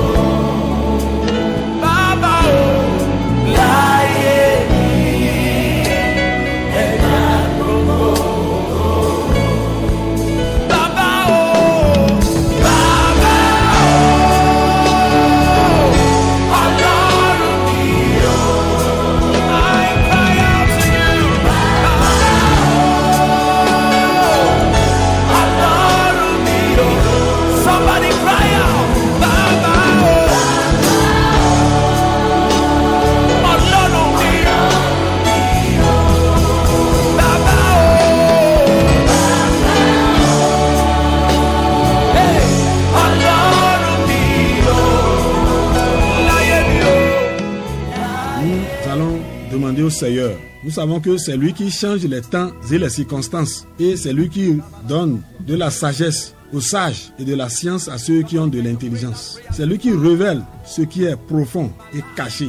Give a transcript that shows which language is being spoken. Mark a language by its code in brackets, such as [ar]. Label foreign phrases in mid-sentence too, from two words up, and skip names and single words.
[yo] Baba, oh. Láyé mi, ẹ máa gbogbo ògo. Baba, oh. Baba, oh, Ọlọ́run mi, oh. [en] I cry out to you. [yo] Baba, oh, Ọlọ́run mi, oh. [en] Somebody cry out. Baba, [yo] oh, Ọlọ́run mi, oh. Baba, oh, hey, Ọlọ́run mi, oh. Láyé mi, oh. [fr] Nous allons demander au Seigneur. Nous savons que c'est lui qui change les temps et les circonstances. Et c'est lui qui donne de la sagesse aux sages et de la science à ceux qui ont de l'intelligence. C'est lui qui révèle ce qui est profond et caché.